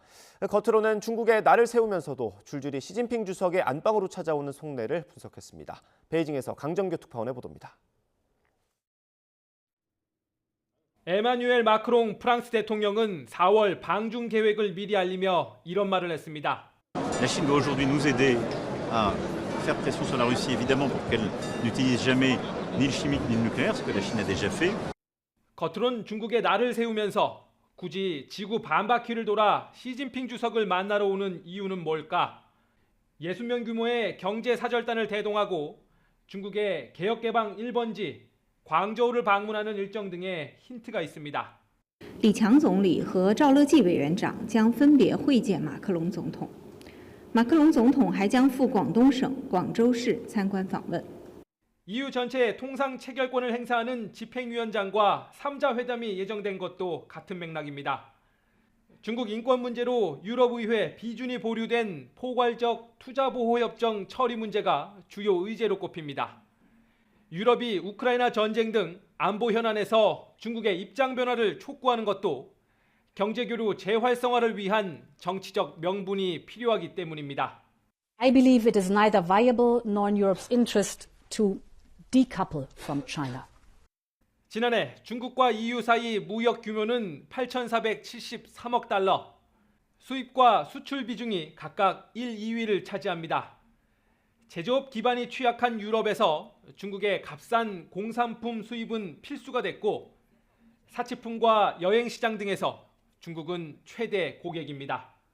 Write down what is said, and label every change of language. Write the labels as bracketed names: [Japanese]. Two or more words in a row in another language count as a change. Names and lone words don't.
[Korean] 겉으로는 중국에 날을 세우면서도 줄줄이 시진핑 주석의 안방으로 찾아오는 속내를 분석했습니다. 베이징에서 강정규 특파원의 보도입니다. 에마뉴엘 마크롱 프랑스 대통령은 4월 방중 계획을 미리 알리며 이런 말을 했습니다. [French] La Chine doit aujourd'hui nous aider à faire pression sur la Russie, évidemment, pour qu'elle n'utilise jamais ni le chimique ni le nucléaire, ce que la Chine a déjà fait. [Korean] 겉으론 중국의 날을 세우면서 굳이 지구 반바퀴를 돌아 시진핑 주석을 만나러 오는 이유는 뭘까? 60명 규모의 경제 사절단을 대동하고 중국의 개혁개방 1번지 광저우를 방문하는 일정 등의 힌트가 있습니다. [Chinese] 李强总理和赵乐际委员长将分别会见马克龙总统。马克龙总统还将赴广东省广州市参观访问。 [Korean] EU 전체 통상 체결권을 행사하는 집행위원장과 3자 회담이 예정된 것도 같은 맥락입니다. 중국 인권 문제로 유럽의회 비준이 보류된 포괄적 투자보호협정 처리 문제가 주요 의제로 꼽힙니다. 유럽이 우크라이나 전쟁 등 안보 현안에서 중국의 입장 변화를 촉구하는 것도 경제교류 재활성화를 위한 정치적 명분이 필요하기 때문입니다. [English] I believe it is neither viable nor in Europe's interest to decouple from China. [Korean] 지난해 중국과 EU 사이 무역 규모는 8,473억 달러, 수입과 수출 비중이 각각 1, 2위를 차지합니다. 제조업 기반이 취약한 유럽에서 중국의 값싼 공산품 수입은 필수가 됐고 사치품과 여행시장 등에서 중국은 최대 고객입니다.